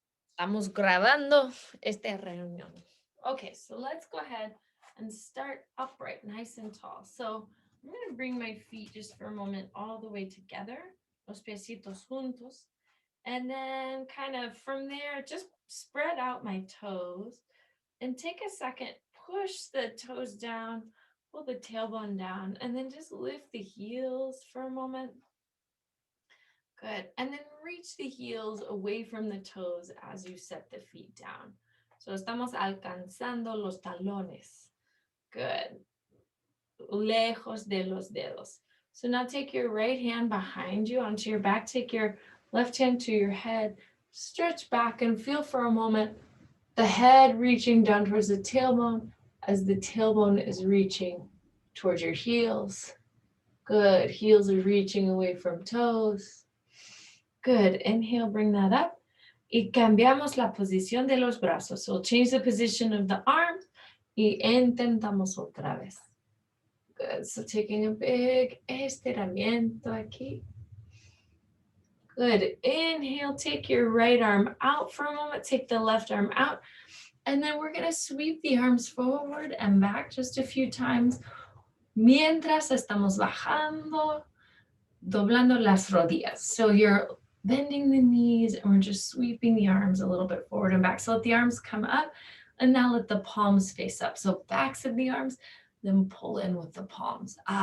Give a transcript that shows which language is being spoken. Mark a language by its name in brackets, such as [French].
[Spanish] Estamos grabando esta reunión. [English] Okay, so let's go ahead and start upright, nice and tall. So I'm going to bring my feet just for a moment all the way together, [Spanish] los piecitos juntos. [English] And then kind of from there, just spread out my toes and take a second, push the toes down, pull the tailbone down, and then just lift the heels for a moment. Good. And then reach the heels away from the toes as you set the feet down. [Spanish] So estamos alcanzando los talones. [English] Good. [Spanish] Lejos de los dedos. [English] So now take your right hand behind you onto your back. Take your left hand to your head. Stretch back and feel for a moment the head reaching down towards the tailbone as the tailbone is reaching towards your heels. Good. Heels are reaching away from toes. Good. Inhale, bring that up. [Spanish] Y cambiamos la posición de los brazos. [English] So we'll change the position of the arms. [Spanish] Y intentamos otra vez. [English] Good. So taking a big [Spanish] estiramiento aquí. [English] Good. Inhale, take your right arm out for a moment. Take the left arm out. And then we're going to sweep the arms forward and back just a few times. [Spanish] Mientras estamos bajando, doblando las rodillas. [English] So you're bending the knees and we're just sweeping the arms a little bit forward and back. So let the arms come up and now let the palms face up. So backs of the arms, then pull in with the palms.